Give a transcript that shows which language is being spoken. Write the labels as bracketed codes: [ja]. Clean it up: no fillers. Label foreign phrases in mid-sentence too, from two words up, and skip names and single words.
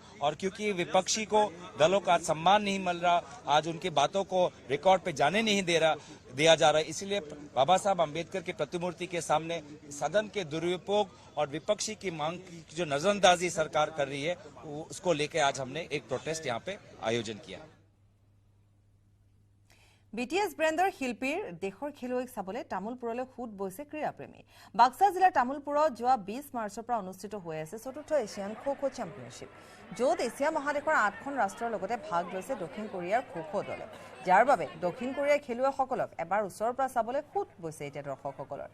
[hi] और क्योंकि विपक्षी को दलों का सम्मान नहीं मिल रहा, आज उनकी बातों को रिकॉर्ड पे जाने नहीं दिया जा रहा है, इसलिए बाबा साहब अम्बेडकर की प्रतिमूर्ति के सामने सदन के दुरुपयोग और विपक्षी की मांग की जो नजरअंदाजी सरकार कर रही है, उसको लेकर आज हमने एक प्रोटेस्ट यहाँ पे आयोजन किया। [as] BTS ব্ৰেণ্ডৰ শিল্পীৰ দেশৰ খেলুৱৈক চাবলৈ তামুলপুৰলৈ খুদ বৈছে ক্ৰীড়াপ্ৰেমী। বাক্সা জিলাৰ তামুলপুৰত যোৱা 20 মাৰ্চৰ পৰা অনুষ্ঠিত হৈ আছে চতুৰ্থ এছিয়ান খো-খো চেম্পিয়নশ্বিপ, য'ত এছিয়া মহাদেশৰ 8খন ৰাষ্ট্ৰৰ লগতে ভাগ লৈছে দক্ষিণ কোৰিয়াৰ খো-খো দলে। যাৰ বাবে দক্ষিণ কোৰিয়াৰ খেলুৱৈসকলক এবাৰ ওচৰৰ পৰা চাবলৈ খুদ বৈছে এতিয়া দৰ্শকসকলৰ।